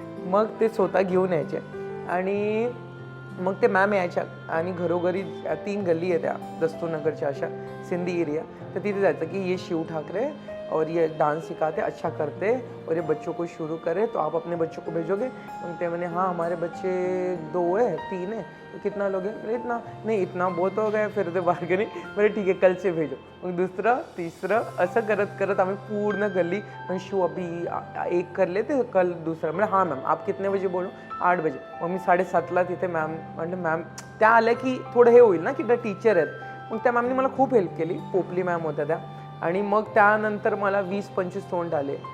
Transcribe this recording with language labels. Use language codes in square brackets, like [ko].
[mr] मग ते स्वतः घेऊन यायचे आणि मग ते मॅम यायच्या आणि घरोघरी 3 गल्ली आहे त्या दस्तूरनगरच्या अशा सिंधी एरिया, तर तिथे जायचं की [hi] ये शिव ठाकरे और ये डांस सिखाते, अच्छा करते और ये बच्चों को शुरू करे, तो आप अपने बच्चों को भेजोगे? [mr] मग ते म्हणे [hi] हाँ हमारे बच्चे 2 है 3 है, तो कितना लोगे? इतना नहीं, इतना बहुत हो गया. फिर ते बार्गेनिंग, बरं ठीक है कल से भेजो. [mr] मग दुसरं तिसरं असं करत करत आम्ही पूर्ण गल्ली, पण शिव [hi] अभी एक कर लेते कल दूसरा. [mr] म्हणजे [hi] हाँ मॅम आप कितने बजे बोलो? 8 बजे. [mr] मग मी 7:30ला तिथे मॅम म्हणलं मॅम त्या आल्या की थोडं हे होईल ना की त्या टीचर आहेत. मग त्या मॅमने मला खूप हेल्प केली, पोपली मॅम होत्या त्या. आणि मग त्यानंतर मला 20-25 तोंड आले.